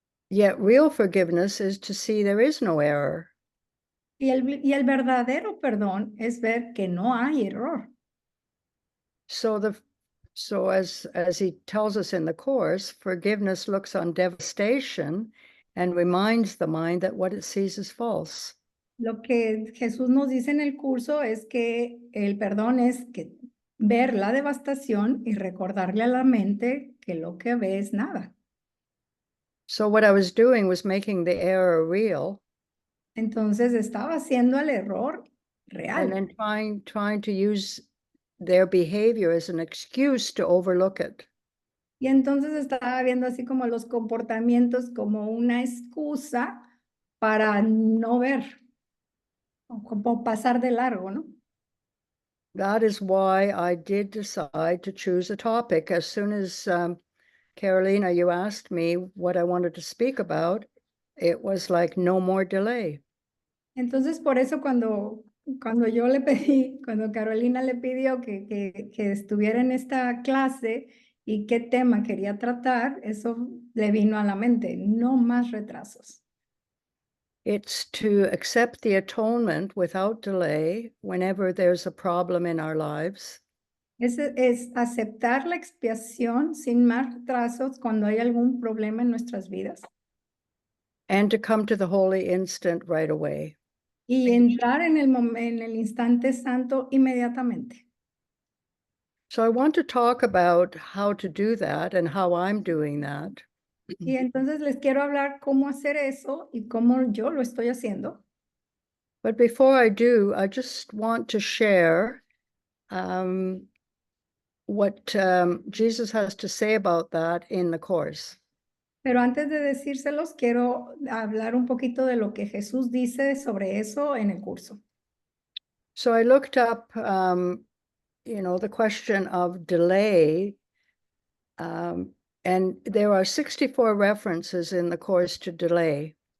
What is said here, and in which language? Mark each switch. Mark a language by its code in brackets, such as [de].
[en] Yet real forgiveness is to see there is no error. [es] Y el verdadero perdón es ver que no hay error. [en] So as he tells us in the Course, forgiveness looks on devastation and reminds the mind that what it sees is false. [es] Lo que Jesús nos dice en el curso es que el perdón es que ver la devastación y recordarle a la mente que lo que ve es nada. [en] So what I was doing was making the error real [es] Entonces estaba haciendo el error [en] and then trying to use their behavior as an excuse to overlook it. [es] Y entonces estaba viendo así como los comportamientos como una excusa para no ver, o como pasar de largo, ¿no? [en] That is why I did decide to choose a topic. As soon as Carolina, you asked me what I wanted to speak about, it was like no more delay. [es] Entonces por eso cuando yo le pedí, cuando Carolina le pidió que estuviera en esta clase y qué tema quería tratar, eso le vino a la mente, no más retrasos. [en] It's to accept the atonement without delay whenever there's a problem in our lives. [es] Es aceptar la expiación sin más retrasos cuando hay algún problema en nuestras vidas [en] And to come to the holy instant right away. [es] y entrar en el instante santo inmediatamente. [en] So I want to talk about how to do that and how I'm doing that. [es] Y entonces les quiero hablar cómo hacer eso y cómo yo lo estoy haciendo. [en] But before I do, I just want to share what Jesus has to say about that in the Course. [es] Pero antes de decírselos, quiero hablar un poquito de lo que Jesús dice sobre eso en el curso. [en] So I looked up, the question of delay, and there are 64 references in the Course to delay.